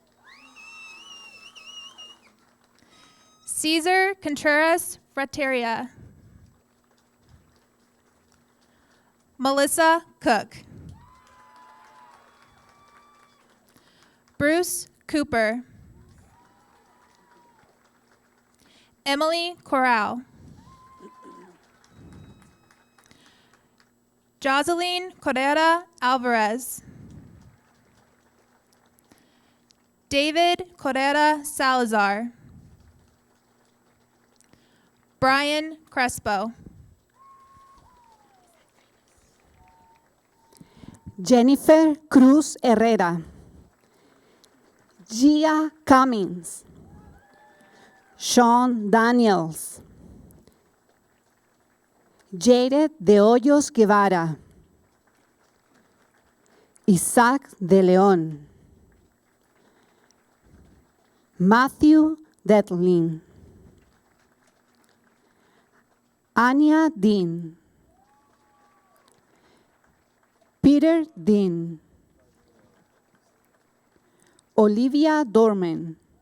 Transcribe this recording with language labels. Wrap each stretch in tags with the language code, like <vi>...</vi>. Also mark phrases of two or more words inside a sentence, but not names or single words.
<en>Caesar Contreras Frateria. Melissa Cook. Bruce Cooper. Emily Corral. Jocelyn Correa Alvarez. David Correa Salazar. Brian Crespo. Jennifer Cruz Herrera. Gia Cummings. Sean Daniels. Jared de Hoyos Guevara. Isaac de León. Matthew Detlin. Anya Dean. Peter Dean. Olivia Dorman.</en>